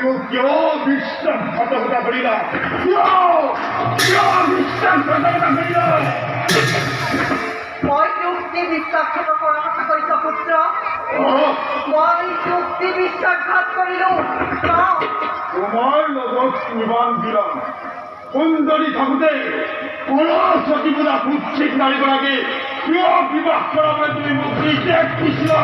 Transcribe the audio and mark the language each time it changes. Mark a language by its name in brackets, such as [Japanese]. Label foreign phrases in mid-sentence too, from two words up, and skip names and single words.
[Bangla] কেউ বিশ্বাসঘাতকতা করি না, কেউ বিশ্বাসঘাতকতা করি না। [Assamese] মই যুক্তি বিশ্বাসঘাত কৰাৰ কথা কৈছ পুত্ৰ? মই যুক্তি বিশ্বাসঘাত কৰিলো? তোমাৰ লগত কিমান দিলাম সুন্দৰী থাকোঁতে সৰস্বতী বোলা কুৎসিত নাৰীগৰাকী কিয় বিবাহ কৰাবলৈ তুমি মোক নিৰ্দেশ দিছিলা?